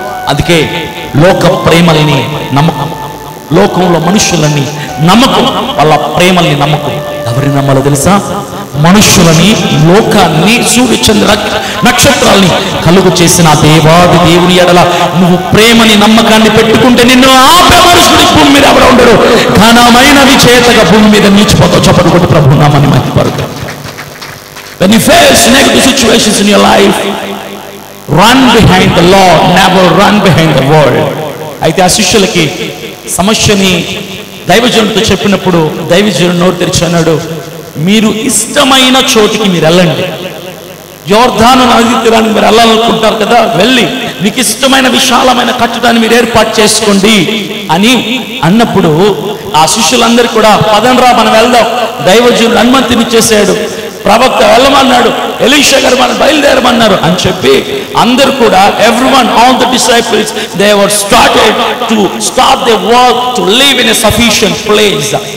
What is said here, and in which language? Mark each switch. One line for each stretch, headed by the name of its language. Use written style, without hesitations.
Telugu: అందుకే లోక ప్రేమల్ని నమ్మకం, లోకంలో మనుషులని నమ్మకం, వాళ్ళ ప్రేమల్ని నమ్మకం. ఎవరిని నమ్మాలో తెలుసా? మనుషులని, లోకాన్ని, సూర్యచంద్ర నక్షత్రాల్ని కలుగు చేసిన దేవాది దేవుని ఎడల నువ్వు ప్రేమని, నమ్మకాన్ని పెట్టుకుంటే నిన్ను ఆపే మనుషుడి భూమి మీద ఎవరు ఉండరు. ఘనమైన విజేతగా భూమి మీద నిలిచిపోతావు. చప్పటి కొట్టి ప్రభు నామాన్ని మహిమపరుద్దాం.
English: When you face negative situations in your life, run behind the Lord, never run behind the world.
Telugu: అయితే ఆ శిష్యులకి సమస్యని దైవజనుడితో చెప్పినప్పుడు దైవజనుడు నోరు తెరిచి అన్నాడు, మీరు ఇష్టమైన చోటికి మీరు వెళ్ళండి. యోర్దాను నది తీరానికి మీరు వెళ్ళాలనుకుంటారు కదా, వెళ్ళి మీకు ఇష్టమైన విశాలమైన కట్టడాన్ని మీరు ఏర్పాటు చేసుకోండి అని అన్నప్పుడు ఆ శిష్యులందరూ కూడా పదండ్రా మనం వెళ్దాం, దైవజనుడు అనుమతినిచ్చేసాడు, ప్రవక్త వెళ్ళమన్నాడు, ఎలీషా గారు మనం బయలుదేరమన్నారు అని చెప్పి అందరూ కూడా
English: everyone, all the disciples, they were started to start their work to live in a sufficient place.